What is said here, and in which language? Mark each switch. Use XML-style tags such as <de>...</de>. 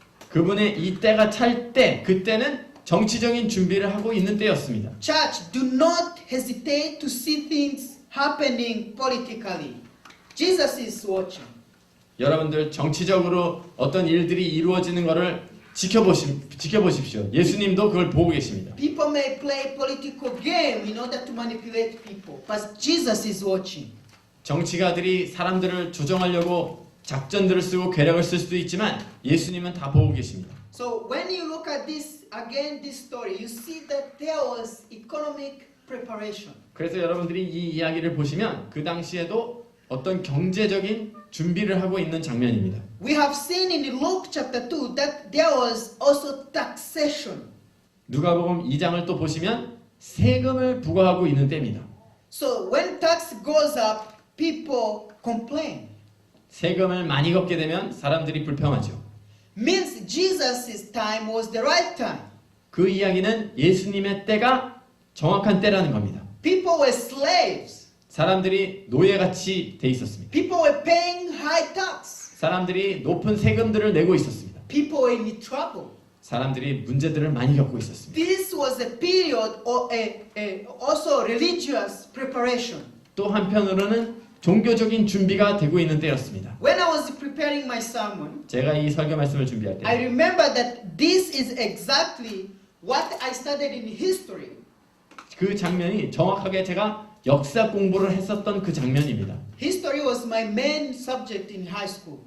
<ko>그분의 이 때가 찰 때, 그때는 정치적인 준비를 하고 있는 때였습니다.</ko> <en>Church, do not hesitate to see things happening politically. Jesus is watching.</en> <ko>여러분들 정치적으로 어떤 일들이 이루어지는 것을 지켜보십시오. 예수님도 그걸 보고 계십니다.</ko> <en>People may play political game in order to manipulate people, but Jesus is watching.</en> <ko>정치가들이 사람들을 조정하려고 작전들을 쓰고 괴력을 쓸 수도 있지만 예수님은 다 보고 계십니다.</ko> <en>So when you look at this story, you see that there was economic preparation.</en> <ko>그래서 여러분들이 이 이야기를 보시면 그 당시에도 어떤 경제적인 준비를 하고 있는 장면입니다.</ko> <en>We have seen in Luke chapter 2 that there was also taxation.</en> <ko>누가복음 2장을 또 보시면 세금을 부과하고 있는 때입니다.</ko> <en>So when tax goes up, people complain.</en> <ko>세금을 많이 걷게 되면 사람들이 불평하죠.</ko> <en>Means Jesus' time was the right time.</en> <ko>그 이야기는 예수님의 때가 정확한 때라는 겁니다.</ko> <en>People were slaves.</en> <ko>사람들이 노예같이 돼 있었습니다.</ko> <en>People were paying high tax.</en> <ko>사람들이 높은 세금들을 내고 있었습니다.</ko> <en>People were in trouble.</en> <ko>사람들이 문제들을 많이 겪고 있었습니다.</ko> <en>This was a period of also religious preparation.</en> <ko>또 한편으로는 종교적인 준비가 되고 있는 때였습니다.</ko> <en>When I was preparing my sermon,</en> <ko>제가 이 설교 말씀을 준비할</ko> <en>I</en> <ko>때</ko> <en>remember that this is exactly what I studied in history.</en> <ko>그 장면이 정확하게 제가 역사 공부를 했었던 그 장면입니다.</ko> <en>History was my main subject in high school.</en>